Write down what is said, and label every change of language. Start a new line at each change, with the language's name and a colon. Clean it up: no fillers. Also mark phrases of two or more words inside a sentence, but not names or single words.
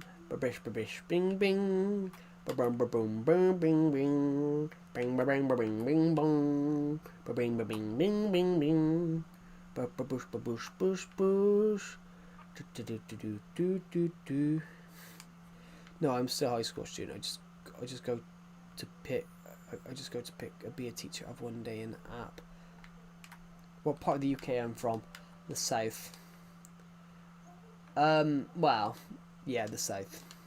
English: Babish babish bing bing. Bum bum boom bing bing bing. Bing bing bing bing bong. Bing bing bing bing bing. Babush babush bush bush. No, I'm still a high school student. I just go to pick. Be a teacher of one day in the app. What part of the UK I'm from? The south. Well, yeah, the south.